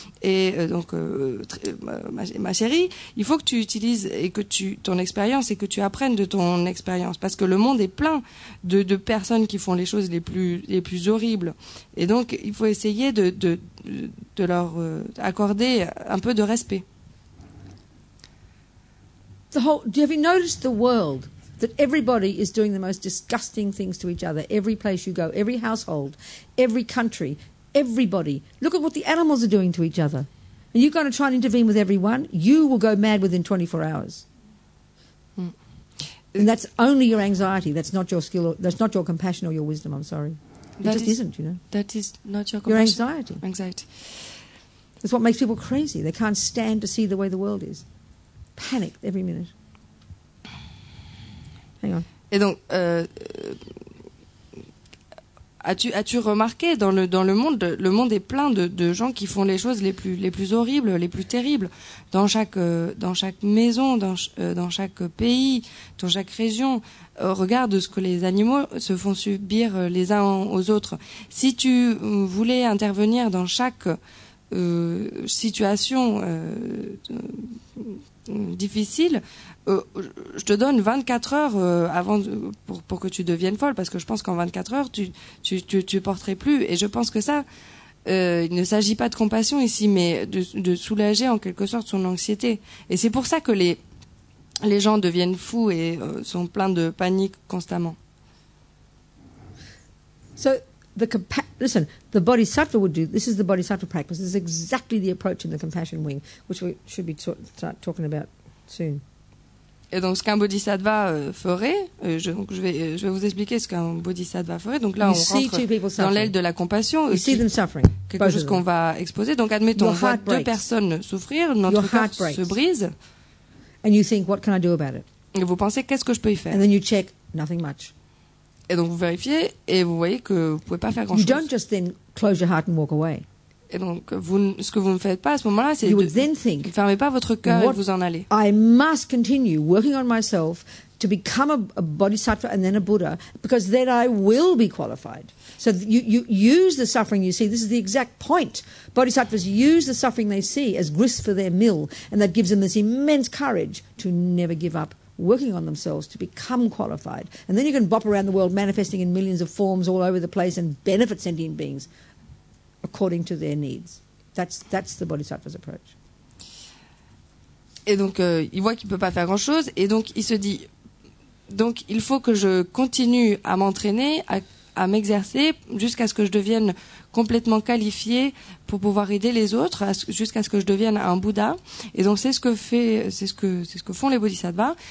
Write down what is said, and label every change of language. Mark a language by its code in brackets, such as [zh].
[fr] Et donc, ma chérie, il faut que tu utilises et que ton expérience et que tu apprennes de ton expérience, parce que le monde est plein de personnes qui font les choses les plus horribles. Et donc, il faut essayer de leur accorder un peu de respect. [en] Have you noticed the world? That everybody is doing the most disgusting things to each other. Every place you go, every household, every country, everybody. Look at what the animals are doing to each other. And you're going to try and intervene with everyone, you will go mad within 24 hours. Mm. And that's only your anxiety. That's not your skill. That's not your compassion or your wisdom. I'm sorry. It just isn't, you know. That is not your Your compassion. anxiety. Anxiety. That's what makes people crazy. They can't stand to see the way the world is. Panic every minute. Hang on. [fr] Et donc, as-tu remarqué dans le monde est plein de gens qui font les choses les plus horribles, les plus terribles, dans chaque maison, dans chaque pays, dans chaque région. Regarde ce que les animaux se font subir les uns aux autres. Si tu voulais intervenir dans chaque situation difficile, je te donne 24 heures pour que tu deviennes folle, parce que je pense qu'en 24 heures, tu porterais plus. Et je pense que ça, il ne s'agit pas de compassion ici, mais de soulager en quelque sorte son anxiété. Et c'est pour ça que les gens deviennent fous et sont pleins de panique constamment. [en] So listen, the Bodhisattva would do, this is the Bodhisattva practice, this is exactly the approach in the compassion wing, which we should be start talking about soon. [fr] Et donc, ce qu'un bodhisattva ferait, je vais vous expliquer ce qu'un bodhisattva ferait. Donc là, on rentre dans l'aile de la compassion, quelque chose qu'on va exposer. Donc, admettons, on voit deux personnes souffrir, notre cœur se brise. [en] And you think, what can I do about it? [fr] Et vous pensez, qu'est-ce que je peux y faire? [en] And then you check, nothing much. [fr] Et donc, vous vérifiez et vous voyez que vous pouvez pas faire grand-chose. [en] You don't just then close your heart and walk away. [fr] Et donc, ce que vous ne faites pas à ce moment-là, c'est [en] you would then think, [fr] ne fermez pas votre cœur et vous en allez. [en] I must continue working on myself to become a bodhisattva and then a Buddha, because then I will be qualified. So you use the suffering you see. This is the exact point. Bodhisattvas use the suffering they see as grist for their mill, and that gives them this immense courage to never give up working on themselves to become qualified. And then you can bop around the world manifesting in millions of forms all over the place and benefit sentient beings according to their needs. That's the Bodhisattva's approach. [fr] Et donc, il voit qu'il peut pas faire grand-chose, et donc il se dit, donc il faut que je continue à m'entraîner, à m'exercer, jusqu'à ce que je devienne complètement qualifié pour pouvoir aider les autres, jusqu'à ce que je devienne un Bouddha. Et donc c'est ce que font les bodhisattvas.